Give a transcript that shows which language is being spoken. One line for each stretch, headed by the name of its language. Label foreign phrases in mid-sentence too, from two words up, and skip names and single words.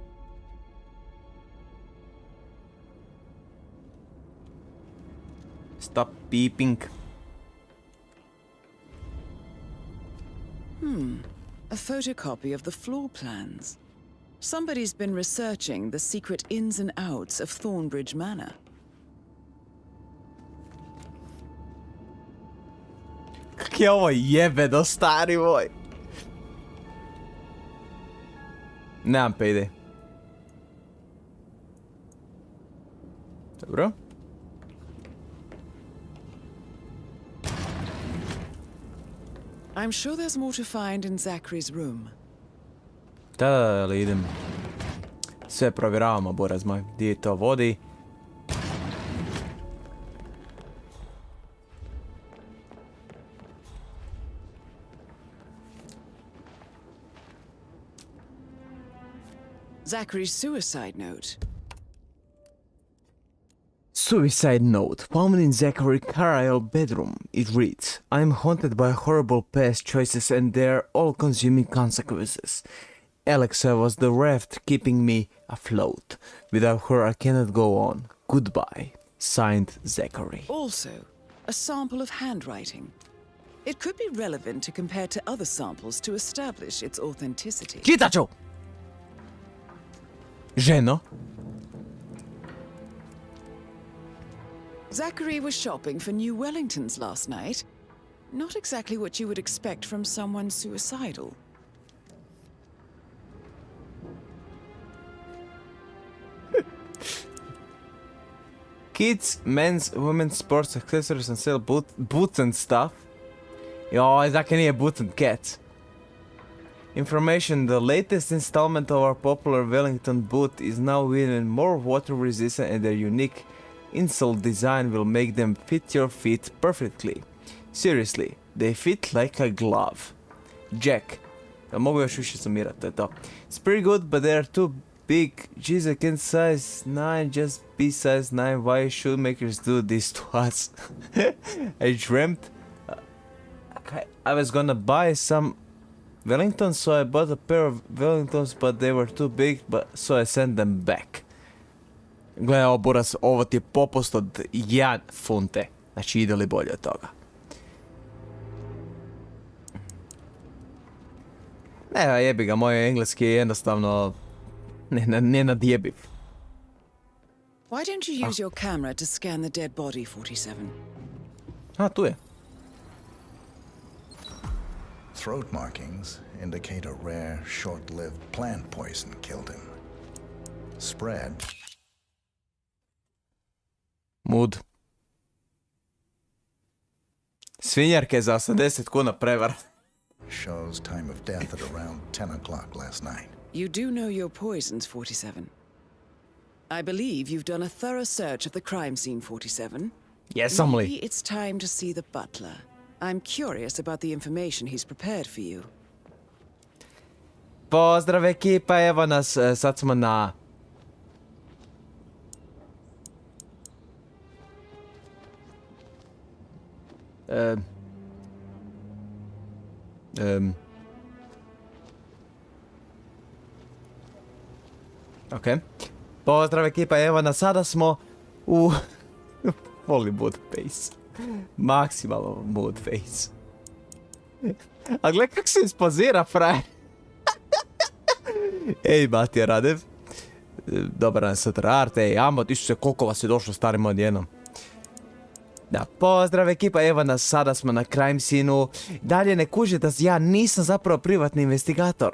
English: Stop beeping. A photocopy of the floor plans. Somebody's been researching the secret ins and outs of Thornbridge Manor.
Croatian: Kak je ovo jebeno, stari moj. Nemam payday. Dobro.
English: I'm sure there's more to find in Zachary's room.
Croatian: Da, ali idem. Sve provjeravamo, buraz moj. Gdje to vodi?
English: Zachary's suicide note. Suicide note found in Zachary Carlisle's bedroom. It reads, I am haunted by horrible past choices and their all-consuming consequences. Alexa was the raft keeping me afloat. Without her I cannot go on. Goodbye. Signed, Zachary. Also, a sample of handwriting. It could be relevant to compare to other samples to establish its authenticity.
Croatian: Čitat ću! Ženo?
English: Zachary was shopping for new Wellingtons last night. Not exactly what you would expect from someone suicidal. Kids, men's, women's, sports, accessories and sell boots and stuff.
Croatian: Joj, zakaj nije
English: boots and cats? Information, the latest installment of our popular Wellington boot is now even more water resistant and their unique insole design will make them fit your feet perfectly. Seriously, they fit like a glove. Jack.
Croatian: Ja mogu još više sumirati, to je to.
English: It's pretty good, but they are too big. Jeez, I can't size 9, just be size 9. Why should makers do this to us? I dreamt I was gonna buy some Wellingtons, so I bought a pair of Wellingtons, but they were too big, so I sent them back.
Croatian: Gle, ovo buras, ovo ti je popust od 1 funte. Znači, ide li bolje od toga? Ne, jebi ga, moj engleski je jednostavno nenadjebiv.
English: Why don't you use your camera to scan the dead body, 47?
Croatian: A, tu je.
English: Throat markings indicate a rare, short-lived plant poison killed him. Spread. Mood.
Croatian: Svinjarke za 80 kuna prevara.
English: Shows time of death at around 10 o'clock last night. You do know your poisons, 47. I believe you've done a thorough search of the crime scene, 47. Yes, Maybe it's time to see the butler. I'm curious about the information he's prepared for you.
Croatian: Pozdrav ekipa, evo nas, sad smo na... Ok. Pozdrav ekipa, evo nas, sada smo u... Volim
English: mood face.
Croatian: Maksimalno
English: mood face.
Croatian: A gle kak se ispozira, frajer. Ej, Matija Radev. Dobar dan, Sr. Art. Ej, Ambo, isuse, koliko vas je došlo starima odjednom. Da, pozdrav ekipa, evo nas, sada smo na
English: crime scene-u.
Croatian: Dalje ne kuže da ja nisam zapravo privatni investigator.